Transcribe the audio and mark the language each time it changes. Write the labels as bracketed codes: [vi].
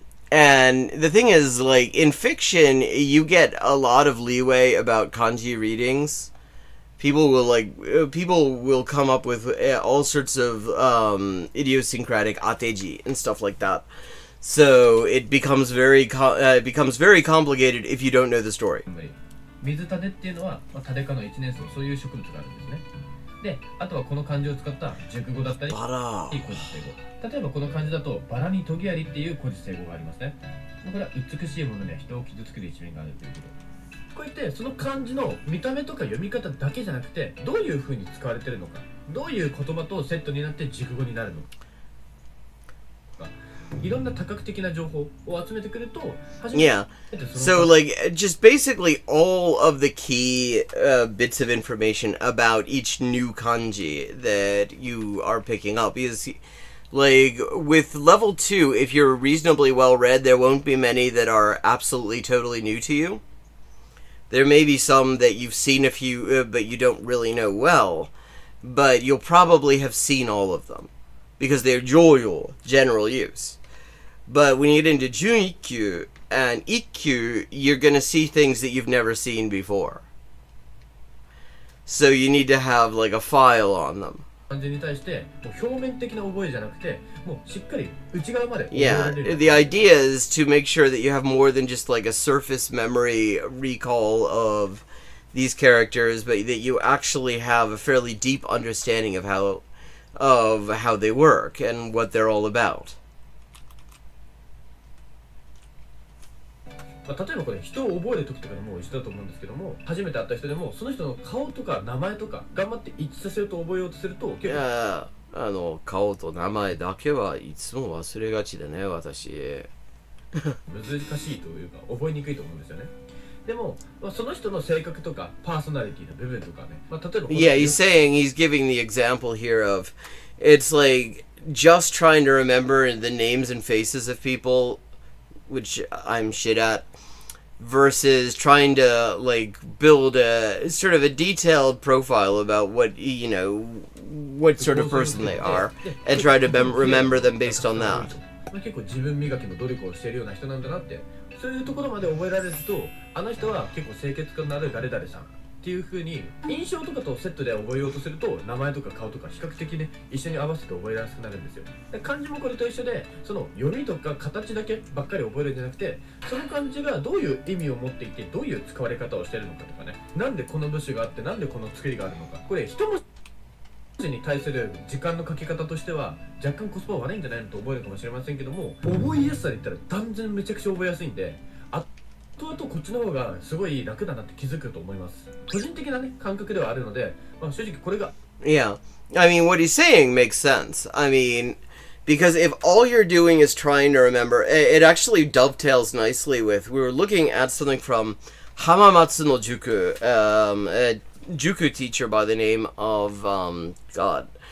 [en] And the thing is, like, in fiction, you get a lot of leeway about kanji readings. People will come up with all sorts of idiosyncratic ateji and stuff like that. So it becomes very complicated if you don't know the story. [ja] 水種っていうのは、タデ科の一年草、そういう植物があるんですね。で、あとはこの漢字を使った熟語だったり、古事成語。例えばこの漢字だと、バラにトゲありっていう古事成語がありますね。これは美しいもので人を傷つける一面があるということ。こうやってその漢字の見た目とか読み方だけじゃなくて、どういう風に使われているのか、どういう言葉とセットになって熟語になるのか。いろんな多角的な情報を集めてくると、初めて [en] Yeah. So, like, just basically all of the key bits of information about each new kanji that you are picking up is, like, with level 2, if you're reasonably well read, there won't be many that are absolutely totally new to you. There may be some that you've seen a few, but you don't really know well, but you'll probably have seen all of them, because they're joyo, general use. But when you get into Junikyu and Ikkyu, you're going to see things that you've never seen before. So you need to have, like, a file on them. [ja] 漢字に対してもう表面的な覚えじゃなくて、もうしっかり内側まで覚えら [en] Yeah, [ja] れる。 [en] the idea is to make sure that you have more than just, like, a surface memory recall of these characters, but that you actually have a fairly deep understanding of how they work and what they're all about. [ja] まあ、例えばこれ人を覚える時とかでも一緒だと思うんですけども、初めて会った人でもその人の顔とか名前とか頑張って一致させようと覚えようとすると結構顔と名前だけはいつも忘れがちだね、私。難しいというか覚えにくいと思うんですよね。でも、まあ、その人の性格とかパーソナリティの部分とかね、まあ、例えば [en] Yeah, he's giving the example here of, it's like just trying to remember the names and faces of people, which I'm shit at, versus trying to, like, build a sort of a detailed profile about what, you know, what sort of person they are, and try to remember them based on that. [ja] 結構自分磨きの努力をしているような人なんだなって、そういうところまで覚えられると、あの人は結構清潔感のある誰々さんっていう風に印象とかとセットで覚えようとすると、名前とか顔とか比較的ね一緒に合わせて覚えやすくなるんですよ。で漢字もこれと一緒で、その読みとか形だけばっかり覚えるんじゃなくて、その漢字がどういう意味を持っていて、どういう使われ方をしているのかとかね、なんでこの部首があってなんでこの作りがあるのか、これ一文字に対する時間のかけ方としては若干コスパ悪いんじゃないのと覚えるかもしれませんけども、覚えやすさで言ったら断然めちゃくちゃ覚えやすいんで、後々こっちの方がすごい楽だなって気づくと思います。個人的なね感覚ではあるので、まあ、正直これが [en] Yeah, I mean, what he's saying makes sense. I mean, because if all you're doing is trying to remember, it actually dovetails nicely with, we were looking at something from Hamamatsu no Juku, a Juku teacher by the name of, God.